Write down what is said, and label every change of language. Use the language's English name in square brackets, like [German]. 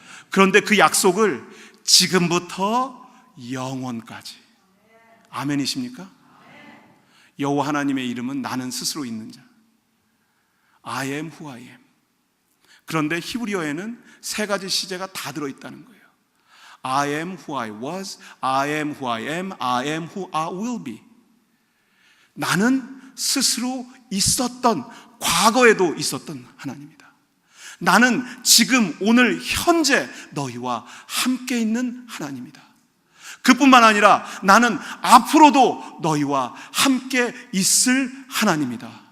[Korean] 그런데 그 약속을 지금부터 영원까지. 아멘이십니까? 여호와 하나님의 이름은 나는 스스로 있는 자, [English] I am who I am. [Korean] 그런데 히브리어에는 세 가지 시제가 다 들어있다는 거예요. [English] I am who I was, I am who I am, I am who I will be. [Korean] 나는 스스로 있었던, 과거에도 있었던 하나님이다. 나는 지금 오늘 현재 너희와 함께 있는 하나님이다. 그뿐만 아니라 나는 앞으로도 너희와 함께 있을 하나님이다.